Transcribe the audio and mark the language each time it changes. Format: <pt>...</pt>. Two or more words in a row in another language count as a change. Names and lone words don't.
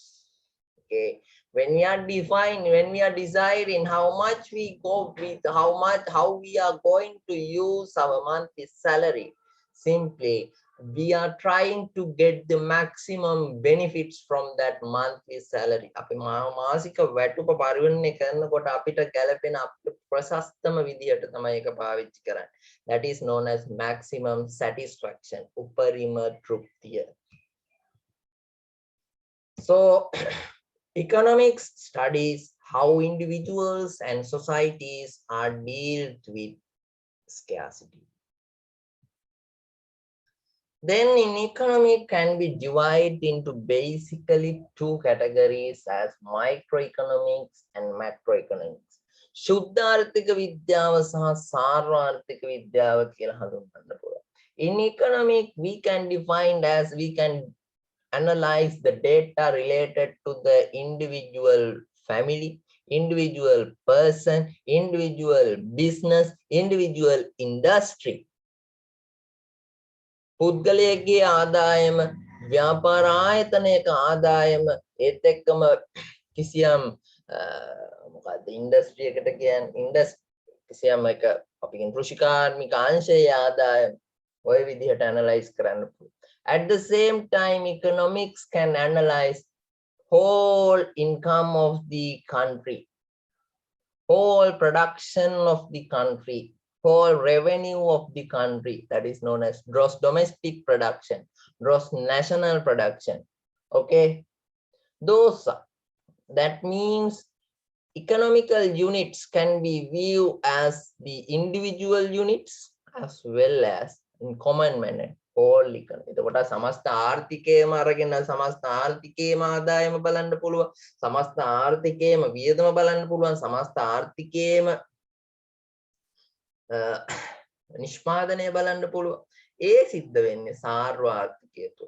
<en>Okay, when we are deciding how much we go with, how we are going to use our monthly salary, simply we are trying to get the maximum benefits from that monthly salary.</en> <si>අපි මාසික වැටුප පරිවර්තනය කරනකොට අපිට ගැලපෙන අපිට ප්‍රශස්තම විදියට තමයි ඒක පාවිච්චි කරන්නේ.</si> <en>That is known as maximum satisfaction,</en> <si>උපරිම තෘප්තිය.</si> <en>So economics studies how individuals and societies are dealt with scarcity. Then in economic can be divided into basically two categories as microeconomics and macroeconomics.</en> <si>සුද්ධ ආර්ථික විද්‍යාව සහ සාර්වාර්ථික විද්‍යාව කියලා හඳුන්වන්න පුළුවන්.</si> <en>In economic we can define as we can analyze the data related to the individual family, individual person, individual business, individual industry.</en> <si>පුද්ගලයෙක්ගේ ආදායම, ව්‍යාපාර ආයතනයක ආදායම, ඒත් එක්කම කිසියම් මොකද්ද ඉන්ඩස්ට්‍රි එකට කියන්නේ කිසියම් එක අපි කියන කෘෂිකාර්මික අංශයේ ආදායම ඔය විදිහට ඇනලයිස් කරන්න පුළුවන්.</si> <en>At the same time, economics can analyze whole income of the country, whole production of the country, whole revenue of the country, that is known as gross domestic production, gross national production. Okay, those that means economical units can be viewed as the individual units as well as in common manner whole economy.</en> <si>එතකොට සමස්ත ආර්ථිකයම අරගෙන සමස්ත ආර්ථිකයේම ආදායම බලන්න පුළුවන්, සමස්ත ආර්ථිකයේම වියදම බලන්න පුළුවන්, සමස්ත ආර්ථිකයේම නිෂ්පාදනය බලන්න පුළුවන්. ඒ සිද්ධ වෙන්නේ සාර්වාර්ථිකය තුළ.</si>